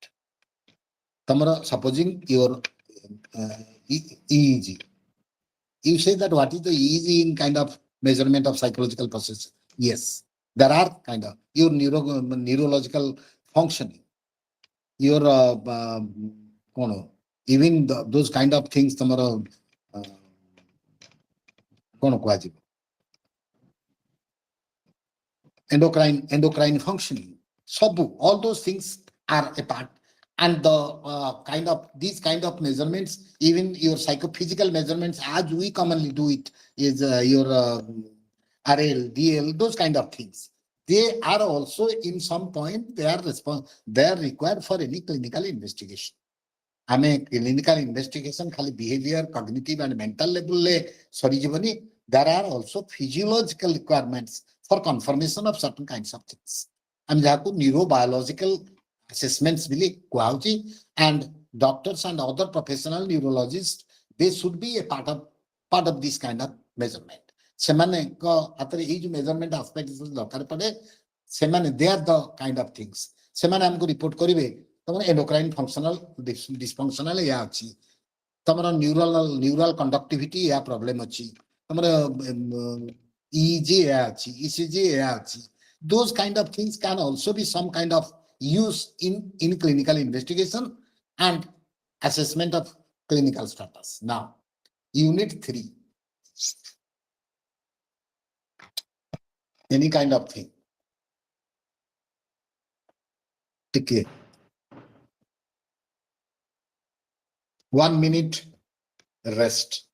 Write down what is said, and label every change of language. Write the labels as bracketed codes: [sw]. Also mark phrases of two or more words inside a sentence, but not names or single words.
[en] Tamara, supposing your EEG, you say that what is the EEG in kind of measurement of psychological process? Yes, there are kind of your neurological functioning, your even those kind of things [or] ତମର କଣ କୁହାଯିବ, [en] endocrine functioning, ସବୁ, all those things are a part. And the these kind of measurements, even your psychophysical measurements as we commonly do it, is your RL, DL, those kind of things. They are also in some point they are required for any clinical investigation. [or] ଆମେ [en] clinical investigation [or] ଖାଲି [en] behavior, cognitive and mental level [or] le ସରି ଯିବନି. [en] There are also physiological requirements for confirmation of certain kinds of things. [or] ଆମେ ଯାହାକୁ [en] neurobiological assessments [or] ବୋଲି କୁହାଉଛି. [en] And doctors and other professional neurologists, they should be a part of this kind of measurement. [or] ସେମାନଙ୍କ ହାତରେ ଏଇ ଯୋଉ [en] measurement aspect [or] ଦରକାର ପଡେ, ସେମାନେ [en] they are the kind of things. [or] ସେମାନେ ଆମକୁ ରିପୋର୍ଟ କରିବେ ତମର [en] endocrine functional dysfunctional [or] ଏୟା ଅଛି, ତମର [en] neural conductivity [or] ଏୟା problem ଅଛି, ତମର EEG ଏୟା ଅଛି, ECG ଏୟା ଅଛି. [en] Those kind of things can also be some kind of use in clinical investigation and assessment of clinical status. Now, unit 3, any kind of thing. Okay. 1 minute rest.